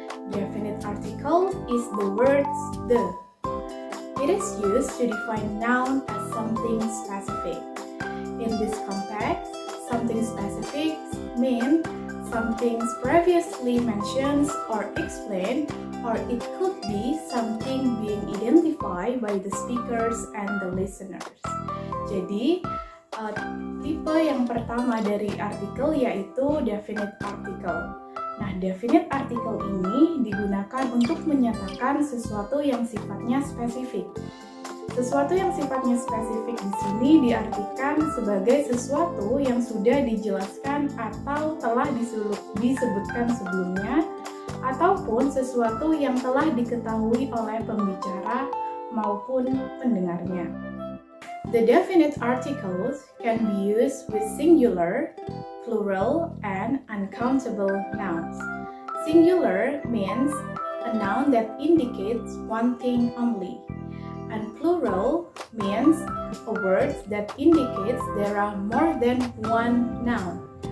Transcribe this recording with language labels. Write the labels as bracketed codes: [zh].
[en] Definite article is the words the. It is used to define noun as something specific. In this context, something specific means something previously mentioned or explained, or it could be something being identified by the speakers and the listeners. [id] Jadi, tipe yang pertama dari artikel yaitu definite article. Nah, definite article ini digunakan untuk menyatakan sesuatu yang sifatnya spesifik. Sesuatu yang sifatnya spesifik di sini diartikan sebagai sesuatu yang sudah dijelaskan atau telah disebutkan sebelumnya, ataupun sesuatu yang telah diketahui oleh pembicara maupun pendengarnya. [en] The definite articles can be used with singular, plural, and uncountable nouns. Singular means a noun that indicates one thing only. And plural means a word that indicates there are more than one noun.